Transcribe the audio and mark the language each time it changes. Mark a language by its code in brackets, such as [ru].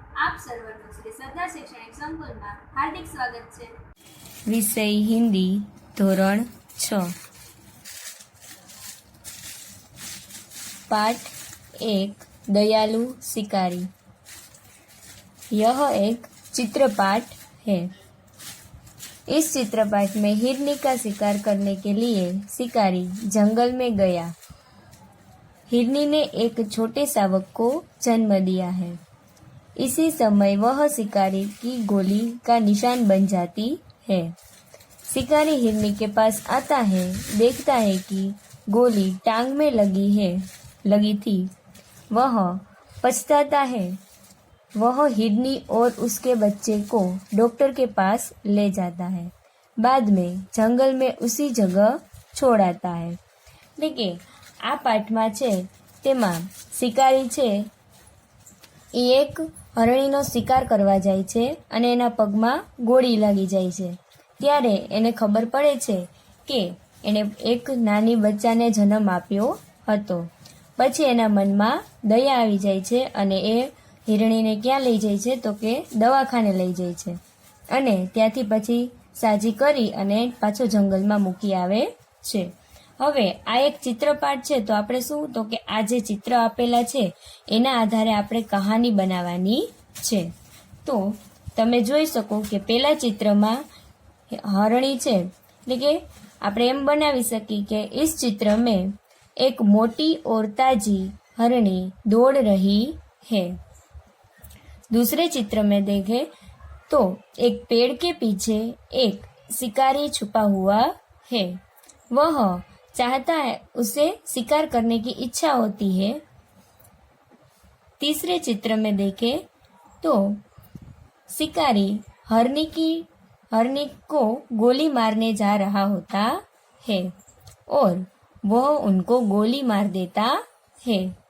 [gu] આપ સર્વનું શ્રી સરદાર શૈક્ષણિક સંકુલમાં હાર્દિક સ્વાગત છે. વિષય [hi] हिंदी [gu] ધોરણ [hi] 6 पाठ 1 दयालु शिकारी। यह एक चित्रपाठ है। इस चित्रपाठ में हिरनी का शिकार करने के लिए शिकारी जंगल में गया। हिरनी ने एक छोटे शावक को जन्म दिया है। इसी समय वह शिकारी की गोली का निशान बन जाती है। शिकारी हिरनी के पास आता है, देखता है कि गोली टांग में लगी थी। वह पछताता है। वह हिरनी और उसके बच्चे को डॉक्टर के पास ले जाता है। बाद में जंगल में उसी जगह छोड़ आता है। देखिए [gu] आ पाठમાં છે તેમાં શિકારી છે એ એક હરણીનો શિકાર કરવા જાય છે અને એના પગમાં ગોળી લાગી જાય છે। ત્યારે એને ખબર પડે છે કે એને એક નાની બચ્ચાને જન્મ આપ્યો હતો। પછી એના મનમાં દયા આવી જાય છે અને એ હિરણીને ક્યાં લઈ જાય છે તો કે દવાખાને લઈ જાય છે અને ત્યાંથી પછી સાજી કરી અને પાછો જંગલમાં મૂકી આવે છે। હવે આ એક ચિત્રપાઠ છે તો આપણે શું તો કે આ જે ચિત્ર આપેલા છે એના આધારે આપણે કહાની બનાવવાની છે। તો તમે જોઈ શકો કે પહેલા ચિત્રમાં હરણી છે એટલે કે આપણે એમ બનાવી શકીએ કે [hi] इस चित्र में एक मोटी और ताजी हरणी दौड़ रही है। दूसरे चित्र में देखें तो एक पेड़ के पीछे एक शिकारी छुपा हुआ है। वह चाहता है, उसे शिकार करने की इच्छा होती है। तीसरे चित्र में देखें तो शिकारी हरनी को गोली मारने जा रहा होता है और वह उनको गोली मार देता है।